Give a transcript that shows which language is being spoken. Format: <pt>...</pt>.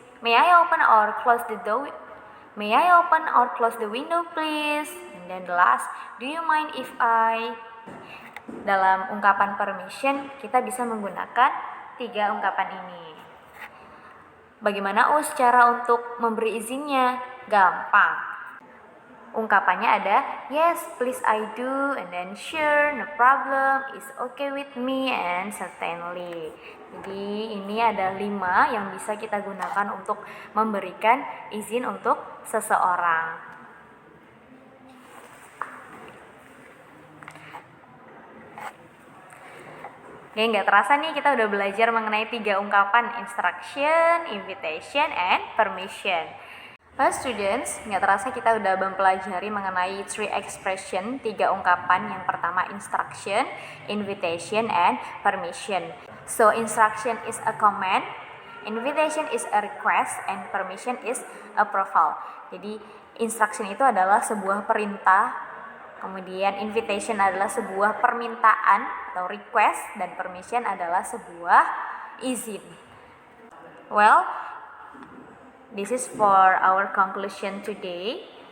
<en>May I open or close the door? May I open or close the window please? And then the last, do you mind if I?</en> <id>Dalam ungkapan permission, kita bisa menggunakan 3 ungkapan ini. Bagaimana Us cara untuk memberi izinnya? Gampang.</id> <en>Ungkapannya ada yes, please I do, and then sure, no problem, is okay with me, and certainly.</en> <id>Jadi ini ada 5 yang bisa kita gunakan untuk memberikan izin untuk seseorang. Oke, nggak terasa nih kita udah belajar mengenai 3 ungkapan instruction, invitation, and permission. Students, nggak terasa kita udah mempelajari mengenai 3 expression, 3 ungkapan. Yang pertama instruction, invitation, and permission.</id> <en>So instruction is a command, invitation is a request, and permission is approval.</en> <id>Jadi instruction itu adalah sebuah perintah, kemudian invitation adalah sebuah permintaan atau request, dan permission adalah sebuah izin.</id> <en>Well, this is for our conclusion today.</en>